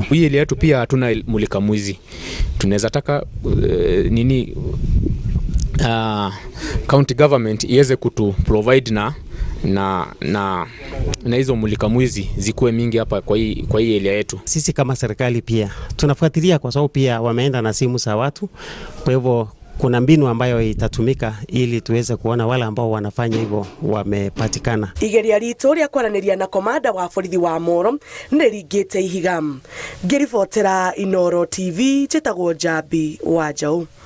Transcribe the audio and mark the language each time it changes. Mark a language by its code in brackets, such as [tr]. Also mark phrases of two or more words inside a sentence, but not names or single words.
[sw] Hii ile yetu pia hatuna mulika mwizi. Tunaweza taka [en] county government [sw] iweze kutu provide na hizo mulika mwizi zikuwe mingi hapa kwa hii area yetu. Sisi kama serikali pia tunafuatilia kwa sababu pia wameenda na simu za watu. Kwa hivyo kuna mbinu ambayo itatumika ili tuweze kuona wale ambao wanafanya hivyo wamepatikana. [ki] Igeria ritu ria kwaraniria na komanda wa borithi wa Molo nirigite ihiga. Ngiribotera Inooro TV, njitagwo Njambi Wanjaũ.